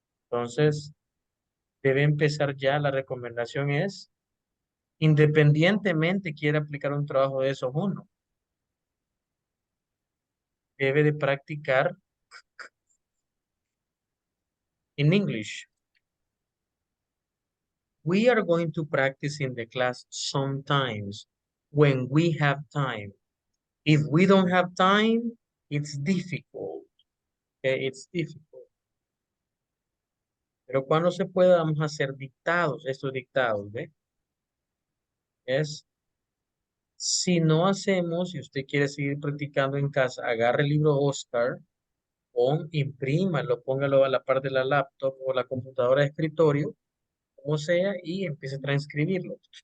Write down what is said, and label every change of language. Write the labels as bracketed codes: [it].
[es] Entonces, debe empezar ya. La recomendación es, independientemente quiera aplicar un trabajo de esos uno, debe de practicar en English. [en] We are going to practice in the class sometimes when we have time. If we don't have time, it's difficult. Okay, it's difficult. [es] Pero cuando se pueda, vamos a hacer dictados, estos dictados, ¿ve? Es, si no hacemos, si usted quiere seguir practicando en casa, agarre el libro Oscar, o imprímalo, póngalo a la par de la laptop o la computadora de escritorio, como sea, y empiece a transcribirlo.